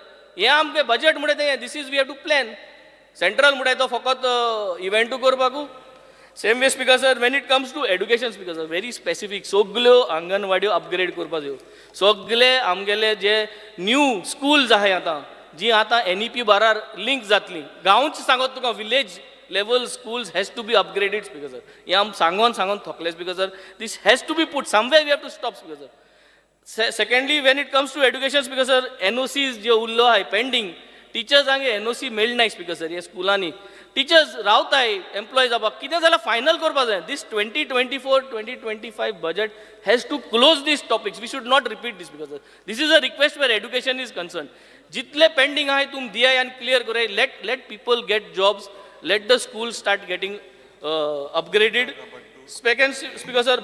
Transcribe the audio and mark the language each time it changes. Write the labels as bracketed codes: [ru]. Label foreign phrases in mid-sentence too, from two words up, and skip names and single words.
[kok] हे आमगे बजेट म्हणटा तें [en] this is we have to plan. [kok] सेंट्रल म्हणटा तो फकत इव्हेंटू करपाकू. [en] same way Speaker Sir, when it comes to education Speaker Sir, very specific [kok] सगल्यो अंगणवाड्यो अपग्रेड करपा जायो. सगळे आमगेले जे [en] new schools [kok] आहाय आतां, जी आतां NEP बारार लिंक जातली, गांवच सांगत तुका [en] village level schools has to be upgraded speaker sir. [kok] हे आम सांगोन थकले [en] speaker sir. This has to be put somewhere. We have to stop speaker sir. Secondly, when it comes to education speaker sir, [kok] NOCs जे उरलो आहे pending, टीचर्स हांगे NOC मेळनाय [en] Speaker Sir. [kok] हे स्कुलांनी टिचर्स रावताय एम्प्लॉय जावपाक कितें जाल्यार फायनल करपाक जाय [en] this 2024-2025 budget has to close this topics we should not repeat this because this is a request where education is concern [kok] जितले पेंडिंग आहाय तुम दियाय आनी क्लियर कराय [en] let people get jobs let the school start getting upgraded Speaker Sir